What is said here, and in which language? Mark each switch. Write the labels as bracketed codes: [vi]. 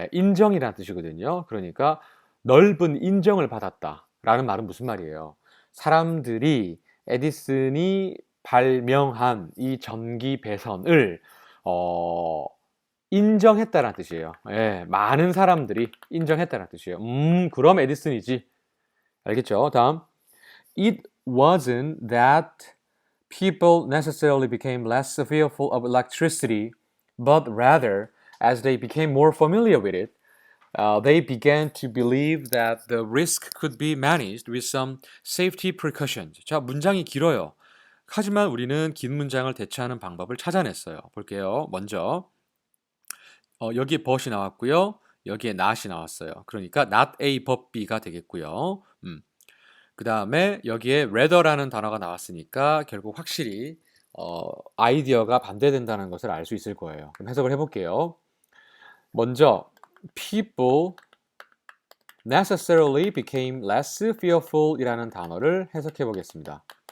[ko] 인정이라는 뜻이거든요. 그러니까 넓은 인정을 받았다라는 말은 무슨 말이에요? 사람들이 에디슨이 발명한 이 전기 배선을 인정했다라는 뜻이에요. 많은 사람들이 인정했다라는 뜻이에요. 그럼 에디슨이지. 알겠죠? 다음. [en] It wasn't that people necessarily became less fearful of electricity, but rather, as they became more familiar with it, they began to believe that the risk could be managed with some safety precautions. [ko] 자, 문장이 길어요. 하지만 우리는 긴 문장을 대처하는 방법을 찾아냈어요. 볼게요. 먼저 여기에 but이 나왔고요. 여기에 not이 나왔어요. 그러니까 not A but B가 되겠고요. 그 다음에 여기에 rather라는 단어가 나왔으니까 결국 확실히 아이디어가 반대된다는 것을 알 수 있을 거예요. 그럼 해석을 해볼게요. 먼저 [en] people necessarily became less fearful [ko] 이라는 단어를 해석해 보겠습니다.